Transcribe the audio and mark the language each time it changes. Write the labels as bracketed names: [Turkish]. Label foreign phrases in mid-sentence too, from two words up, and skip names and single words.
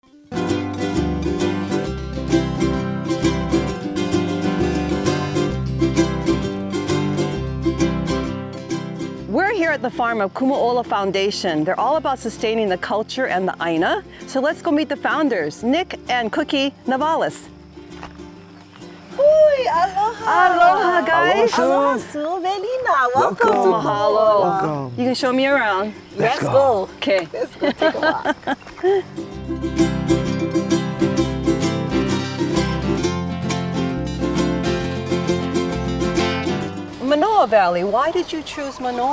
[English] We're here at the farm of Kumuola Foundation. They're all about sustaining the culture and the aina. So let's go meet the founders, Nick and Cookie Navalis. [Hawaiian] Hui, aloha. [English] Aloha, guys. Aloha, Sue, Belina. Welcome to Mahalo. Welcome. You can show me around. Let's go. Okay. Let's go take a walk. Manoa Valley, why did you choose Manoa?